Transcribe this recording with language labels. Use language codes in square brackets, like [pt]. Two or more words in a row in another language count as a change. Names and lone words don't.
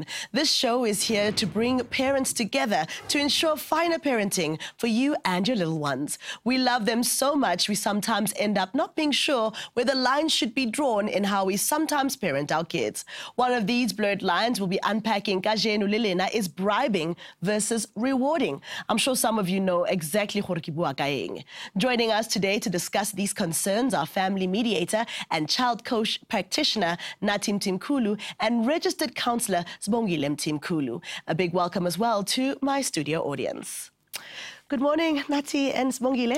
[en] This show is here to bring parents together to ensure finer parenting for you and your little ones. We love them so much, we sometimes end up not being sure where the lines should be drawn in how we sometimes parent our kids. One of these blurred lines we'll be unpacking [tn] kajeno lelena [en] is bribing versus rewarding. I'm sure some of you know exactly [tn] gore ke bua ka eng. [en] Joining us today to discuss these concerns are family mediator and child coach practitioner Natim Timkulu and registered counsellor Sbongile Timkulu. A big welcome as well to my studio audience. Good morning, Nati and Sbongile.